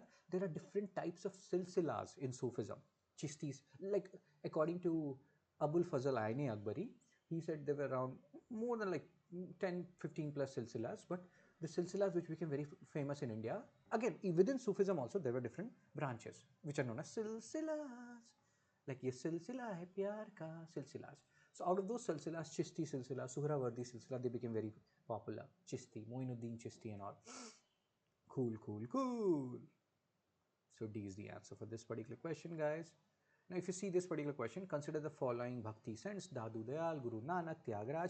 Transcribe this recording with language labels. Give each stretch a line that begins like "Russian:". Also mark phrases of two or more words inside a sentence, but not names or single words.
English: There are different types of silsilas in Sufism. Chistis, like according to Abul Fazl Aini Akbari, he said there were around more than like 10, 15 plus silsilas, but the silsilas which became very famous in India, again, within Sufism also, there were different branches, which are known as silsilas.
Hindi: Like ye silsila hai pyar ka, silsilas.
English: So out of those silsilas, Chisti silsila, Suhrawardi silsila, they became very popular. Chisti, Moinuddin Chisti and all. Cool. So D is the answer for this particular question, guys. Now, if you see this particular question, consider the following Bhakti saints: Dadu Dayal, Guru Nanak, Tyagaraja.